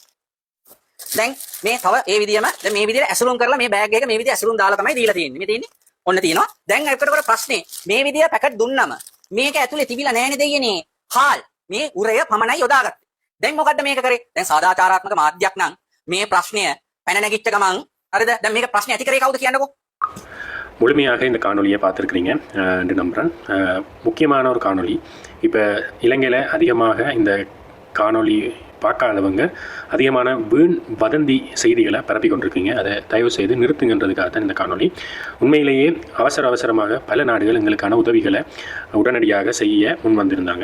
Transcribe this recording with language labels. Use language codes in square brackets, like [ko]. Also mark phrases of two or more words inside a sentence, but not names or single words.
[si] දැන් මේ තව ඒ විදියම දැන් මේ විදියට ඇසුරුම් කරලා මේ බෑග් එක මේ විදිය ඇසුරුම් දාලා තමයි දීලා තියෙන්නේ. මේ තියෙන්නේ. ඔන්න තියෙනවා. දැන් එකට ප්‍රශ්නේ මේ විදිය පැකට් දුන්නම මේක ඇතුලේ තිබිලා නැහැනේ දෙයියනේ. හාල්. මේ උරය පමණයි යොදාගත්තේ. දැන් මොකද්ද මේක කරේ? දැන් සාදාචාරාත්මක මාධ්‍යයක් නම් මේ ප්‍රශ්නය පැන නැගිච්ච ගමන් හරිද? දැන් මේක ප්‍රශ්නේ ඇති කරේ කවුද කියන්නකෝ? [ta] முழுமையாக இந்த காணொலியை பார்த்துருக்குறீங்க என்று நம்புகிறேன். முக்கியமான ஒரு காணொலி. இப்போ இலங்கையில் அதிகமாக இந்த காணொலி பார்க்காதவங்க அதிகமான வீண் வதந்தி செய்திகளை பரப்பி கொண்டிருக்கீங்க. அதை தயவு செய்து நிறுத்துங்கன்றதுக்காக தான் இந்த காணொலி. உண்மையிலேயே அவசரமாக பல நாடுகள் எங்களுக்கான உதவிகளை உடனடியாக செய்ய முன் வந்திருந்தாங்க.